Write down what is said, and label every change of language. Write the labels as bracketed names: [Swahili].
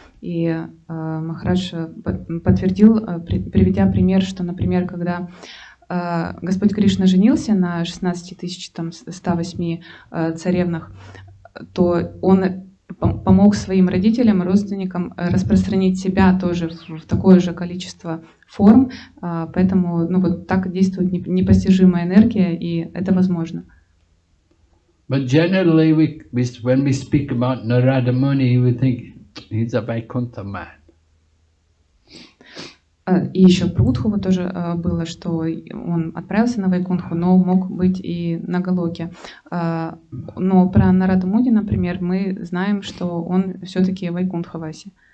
[Russian] И Махарадж подтвердил, приведя пример, что, например, когда Господь Кришна женился на 16 108 царевнах, то он помог своим родителям и родственникам распространить себя тоже в такое же количество форм, поэтому вот так действует непостижимая энергия, и это возможно. [English] But generally, when we speak about Narada Muni, we think he's a Vaikuntha man. [Russian] И еще про Удхову тоже было, что он отправился на Вайкунтху, но мог быть и на Галоке. Но про Нараду Муни, например, мы знаем, что он все-таки Вайкунтхаваси.